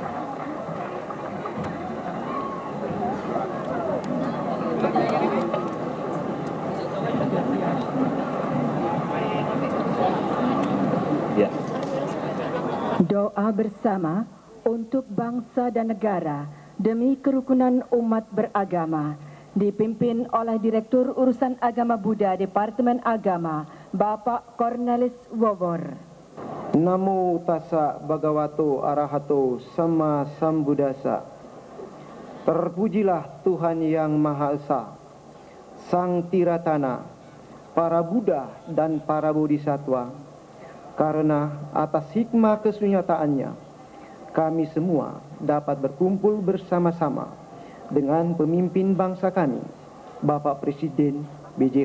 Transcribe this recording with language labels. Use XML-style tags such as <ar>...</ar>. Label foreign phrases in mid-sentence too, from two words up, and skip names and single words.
<id>Ya. Doa bersama untuk bangsa dan negara demi kerukunan umat beragama dipimpin oleh Direktur Urusan Agama Buddha Departemen Agama Bapak Cornelis Wowor.</id> <pi>Namo tassa bhagavato arahato sama sambuddhassa.</pi> <id>Terpujilah Tuhan Yang Maha Esa, Sang Tiratana, para Buddha dan para Bodhisattva. Karena atas hikmah kesunyataannya, kami semua dapat berkumpul bersama-sama dengan pemimpin bangsa kami, Bapak Presiden B.J.</id>